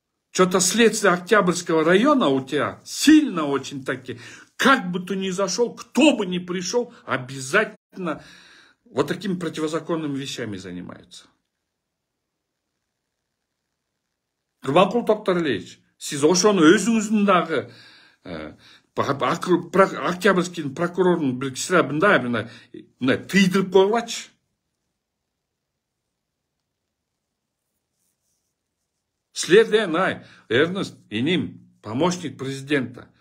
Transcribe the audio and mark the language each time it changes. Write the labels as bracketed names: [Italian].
[Russian] Что-то следствие Октябрьского района у тебя сильно очень таки, как бы ты ни зашел, кто бы ни пришел, обязательно вот такими противозаконными вещами занимаются. [Kyrgyz] Курманкул Токтаралиевич, сиз ошону өзүңүздүн дагы Октябрьский прокурорун бир киши мындай тыйдырып койгулачы. Силерден, Эрнест, иним, помощник президента.